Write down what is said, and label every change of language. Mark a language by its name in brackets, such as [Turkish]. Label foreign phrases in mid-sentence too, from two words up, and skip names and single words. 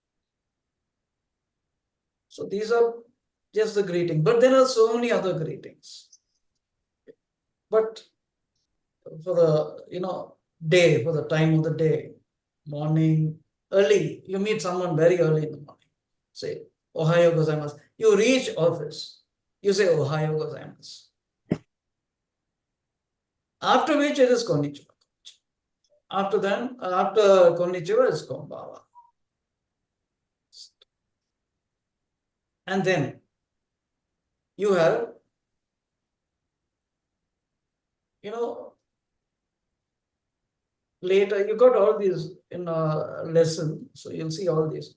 [English] So these are just the greeting, but there are so many other greetings. But for the, day, for the time of the day, morning, early, you meet someone very early in the morning. Say, [Japanese] おはようございます. [English] You reach office, you say [Japanese] おはようございます. [English] After which it is konnichiwa. After konnichiwa is konbawa. And then you have, later you got all these in a lesson, so you'll see all these.